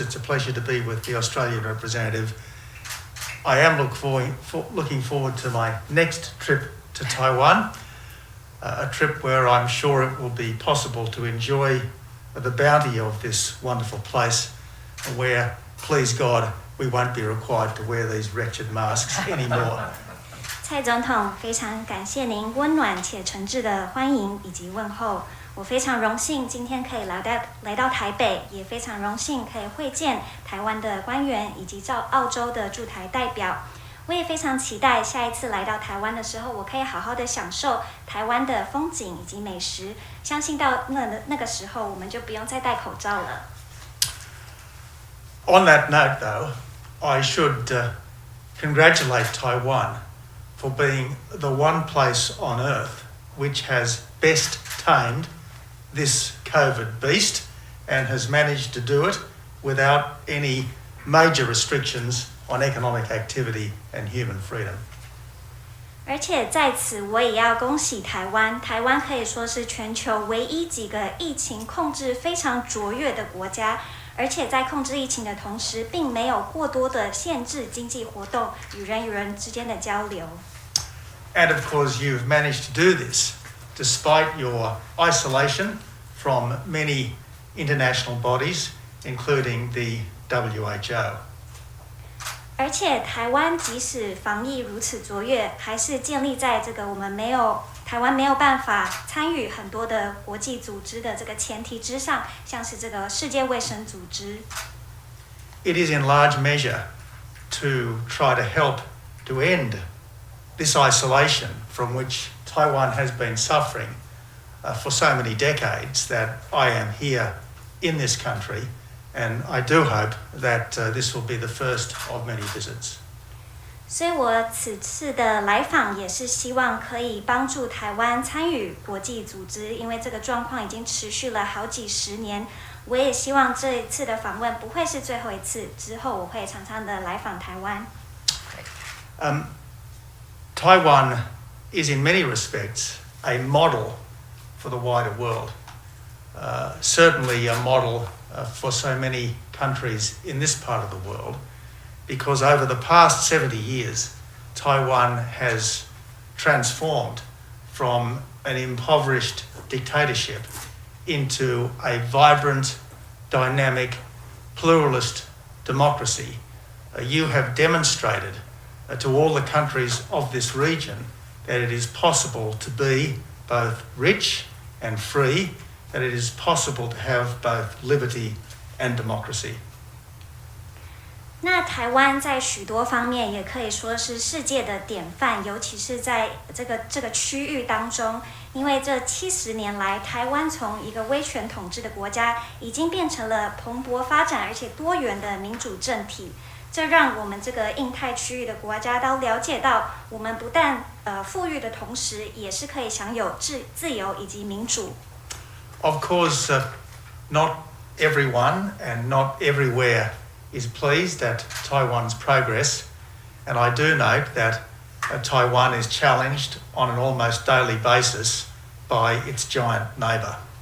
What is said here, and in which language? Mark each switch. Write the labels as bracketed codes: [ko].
[en] It's a pleasure to be with the Australian representative. I am looking forward to my next trip to Taiwan, a trip where I'm sure it will be possible to enjoy the bounty of this wonderful place, where, please God, we won't be required to wear these wretched masks anymore. [zh] 蔡总统，非常感谢您温暖且诚挚的欢迎以及问候。我非常荣幸今天可以来到台北，也非常荣幸可以会见台湾的官员以及澳洲的驻台代表。我也非常期待下一次来到台湾的时候，我可以好好的享受台湾的风景以及美食。相信到那个时候，我们就不用再戴口罩了。 [en] On that note, though, I should congratulate Taiwan for being the one place on earth which has best tamed this COVID beast and has managed to do it without any major restrictions on economic activity and human freedom. [zh] 而且在此，我也要恭喜台湾。台湾可以说是全球唯一几个疫情控制非常卓越的国家。而且在控制疫情的同时，并没有过多的限制经济活动与人与人之间的交流。 [en] And of course, you've managed to do this despite your isolation from many international bodies, including the WHO. [zh] 而且台湾即使防疫如此卓越，还是建立在这个台湾没有办法参与很多的国际组织的这个前提之上，像是这个世界卫生组织。 [en] It is in large measure to try to help to end this isolation from which Taiwan has been suffering for so many decades that I am here in this country, and I do hope that this will be the first of many visits. [zh] 所以我此次的来访也是希望可以帮助台湾参与国际组织，因为这个状况已经持续了好几十年。我也希望这一次的访问不会是最后一次，之后我会常常的来访台湾。 [en] Taiwan is in many respects a model for the wider world, certainly a model for so many countries in this part of the world, because over the past 70 years, Taiwan has transformed from an impoverished dictatorship into a vibrant, dynamic, pluralist democracy. You have demonstrated to all the countries of this region that it is possible to be both rich and free, that it is possible to have both liberty and democracy. [zh] 那台湾在许多方面也可以说是世界的典范，尤其是在这个区域当中，因为这70年来，台湾从一个威权统治的国家，已经变成了蓬勃发展而且多元的民主政体。这让我们这个印太区域的国家都了解到，我们不但富裕的同时，也是可以享有自由以及民主。 [en] Of course, not everyone and not everywhere is pleased at Taiwan's progress, and I do note that Taiwan is challenged on an almost daily basis by its giant neighbour.